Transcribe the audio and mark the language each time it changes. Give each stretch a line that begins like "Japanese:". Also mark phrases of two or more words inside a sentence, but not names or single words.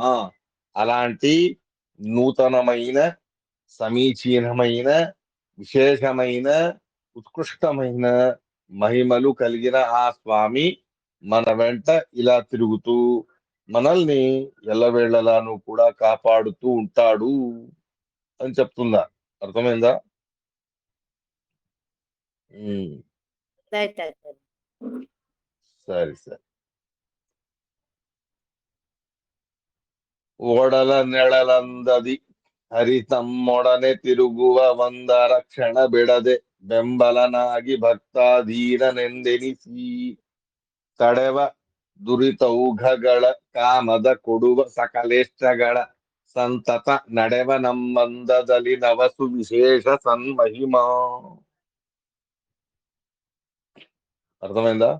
Telugu: అలాంటి నూతనమైన, సమీచీనమైన, విశేషమైన, ఉత్కృష్టమైన మహిమలు కలిగిన ఆ స్వామి మన వెంట ఇలా తిరుగుతూ మనల్ని ఎల్లవేళలాను కూడా కాపాడుతూ ఉంటాడు అని చెప్తుందా. అర్థమైందా? రైట్. సరే సరే.
Kannada: ఓడల నెಳಲಂದದಿ ಹರಿತಮ್ಮೊಡನೆ ತಿರುಗುವ ಒಂದ ರಕ್ಷಣ ಬಿಡದೆ ಬೆಂಬಲನಾಗಿ ಭಕ್ತಾಧೀನನೆಂದೆನಿಸಿ ತಡೆವ ದುರಿತೌಘಗಳ ಕಾಮದ ಕೊಡುವ ಸಕಲೇಷ್ಟಗಳ ಸಂತತ ನಡೆವ ನಮ್ಮಂದದಲ್ಲಿ ನವಸು ವಿಶೇಷ ಸನ್ಮಹಿಮಾ.
Telugu: అర్థమైందా?